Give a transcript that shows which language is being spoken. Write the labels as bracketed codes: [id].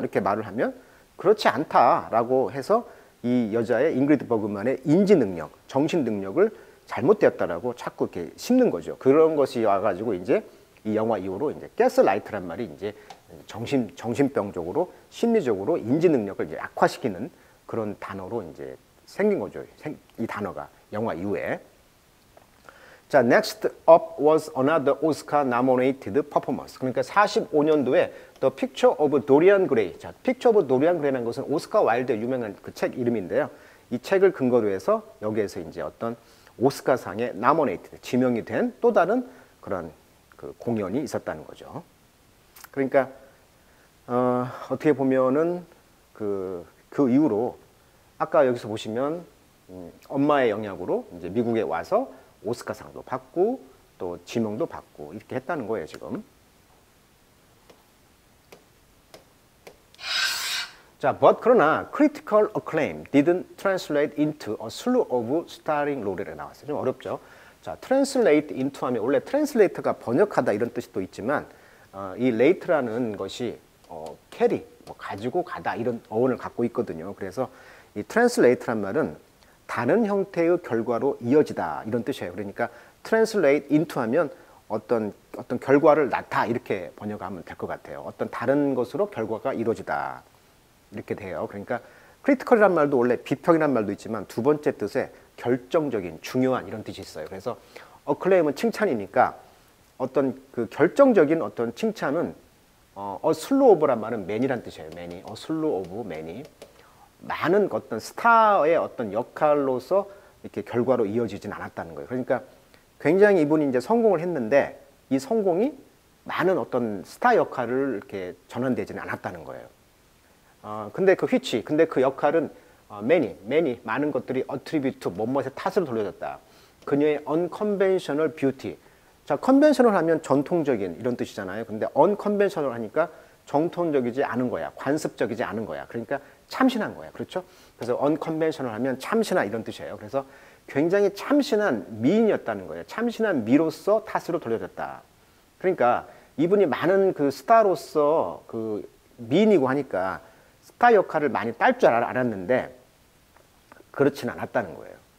[ko] 이렇게 말을 하면 그렇지 않다라고 해서 이 여자의 잉그리드 버그만의 인지 능력, 정신 능력을 잘못되었다라고 자꾸 이렇게 심는 거죠. 그런 것이 와가지고 이제 이 영화 이후로 이제 가스라이트란 말이 이제 정신병적으로 심리적으로 인지 능력을 이제 악화시키는 그런 단어로 이제 생긴 거죠. 이 단어가 영화 이후에. [en] 자, next up was another Oscar nominated performance. [ko] 그러니까 45년도에 The Picture of Dorian Gray. 자, Picture of Dorian Gray라는 것은 오스카 와일드의 유명한 그 책 이름인데요. 이 책을 근거로 해서 여기에서 이제 어떤 오스카상에 nominated, 지명이 된 또 다른 그런 그 공연이 있었다는 거죠. 그러니까 어떻게 보면은 그 이후로 아까 여기서 보시면 엄마의 영향으로 이제 미국에 와서 오스카상도 받고 또 지명도 받고 이렇게 했다는 거예요, 지금. [en] 자, but [ko] 그러나 [en] critical acclaim didn't translate into a slew of starring role이라고 나왔어요. [ko] 좀 어렵죠. 자, translate into 하면 원래 translate가 번역하다 이런 뜻이 또 있지만 이 late라는 것이 carry, 뭐 가지고 가다 이런 어원을 갖고 있거든요. 그래서 이 translate란 말은 다른 형태의 결과로 이어지다 이런 뜻이에요. 그러니까 translate into 하면 어떤 결과를 낳다 이렇게 번역하면 될 것 같아요. 어떤 다른 것으로 결과가 이루어지다 이렇게 돼요. 그러니까 critical이란 말도 원래 비평이란 말도 있지만 두 번째 뜻에 결정적인, 중요한 이런 뜻이 있어요. 그래서 acclaim은 칭찬이니까 어떤 그 결정적인 어떤 칭찬은 [en] a slew of [ko] 란 말은 many란 뜻이에요. [en] many, a slew of many. [ko] 많은 어떤 스타의 어떤 역할로서 이렇게 결과로 이어지진 않았다는 거예요. 그러니까 굉장히 이분이 이제 성공을 했는데 이 성공이 많은 어떤 스타 역할을 이렇게 전환되지는 않았다는 거예요. 근데 그 역할은 many 많은 것들이 attribute 뭐뭐의 탓으로 돌려졌다. 그녀의 [en] unconventional beauty. [ko] 자, conventional 하면 전통적인 이런 뜻이잖아요. 근데 unconventional 하니까 정통적이지 않은 거야. 관습적이지 않은 거야. 그러니까 참신한 거야. 그렇죠? 그래서 unconventional 하면 참신한 이런 뜻이에요. 그래서 굉장히 참신한 미인이었다는 거예요. 참신한 미로서 탓으로 돌려졌다. 그러니까 이분이 많은 그 스타로서 그 미인이고 하니까 스타 역할을 많이 딸 줄 알았는데 그렇지는 않았다는 거예요.